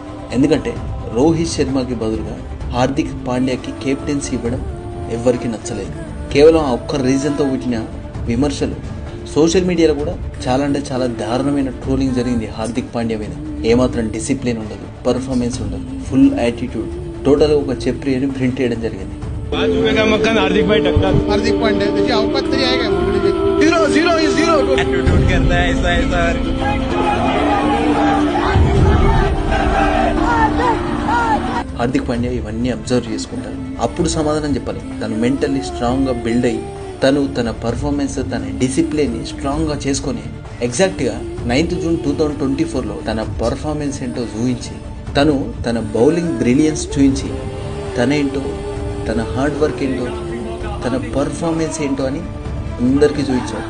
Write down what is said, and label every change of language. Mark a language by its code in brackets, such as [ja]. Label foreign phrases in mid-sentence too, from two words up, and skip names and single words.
[te] ఎందుకంటే రోహిత్ శర్మకి బదులుగా హార్దిక్ పాండ్యాకి కెప్టెన్సీ ఇవ్వడం ఎవ్వరికి నచ్చలేదు. కేవలం ఆ ఒక్క రీజన్తో పుట్టిన విమర్శలు [en] social media [te] కూడా చాలా అంటే చాలా దారుణమైన ట్రోలింగ్ జరిగింది హార్దిక్ పాండ్యా మీద. ఏమాత్రం డిసిప్లిన్ ఉండదు, పర్ఫార్మెన్స్ ఉండదు, [en] full attitude, [te] టోటల్గా ఒక చెప్రి అని ప్రింట్ చేయడం జరిగింది. [hi] हार्दिक भाई टक्कर [mr] हार्दिक पांड्या त्याची अवकात तरी आहे का? [en] zero attitude [hi] करता है ऐसा ऐसा. [te] హార్దిక్ పాండ్యా ఇవన్నీ అబ్జర్వ్ చేసుకుంటారు. అప్పుడు సమాధానం చెప్పాలి. తను [en] mentally strong build [te] అయ్యి తన పర్ఫార్మెన్స్, తన డిసిప్లిన్ని స్ట్రాంగ్గా చేసుకొని ఎగ్జాక్ట్గా 9th జూన్ 2024లో తన పర్ఫార్మెన్స్ ఏంటో చూపించి తన [en] bowling brilliance [te] చూపించి తనేంటో, తన [en] hard work [te] ఏంటో, తన పర్ఫార్మెన్స్ ఏంటో అని అందరికీ చూపించాడు.